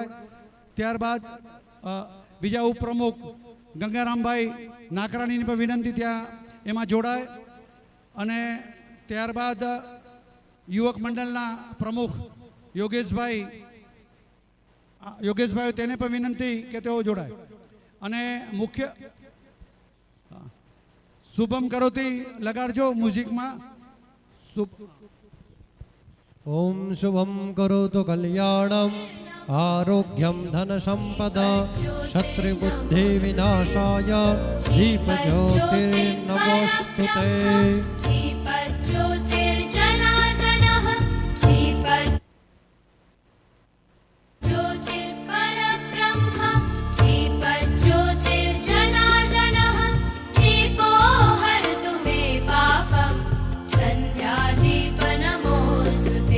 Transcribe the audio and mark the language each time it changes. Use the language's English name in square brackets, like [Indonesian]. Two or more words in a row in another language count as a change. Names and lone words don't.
[Gujarati] ત્યારબાદ બીજા ઉપપ્રમુખ ગંગારામભાઈ નાકરાણીની પણ વિનંતી ત્યાં એમાં જોડાય અને ત્યારબાદ યુવક મંડળના પ્રમુખ યોગેશભાઈ તેને પણ વિનંતી કે તેઓ જોડાય અને મુખ્ય શુભમ કરોતી લગાડજો મ્યુઝિકમાં. [Sanskrit] ओम शुभम करोतु कल्याणम आरोग्यम धन संपदा शत्रुबुद्धि विनाशाय दीपज्योतिर्नमोस्तुते। दीपज्योतिर्जनार्दनः दीपज्योतिर्परब्रह्म दीपज्योतिर्जनार्दनः दीपो हरतु मे पापं सन्ध्यादीप नमोस्तुते।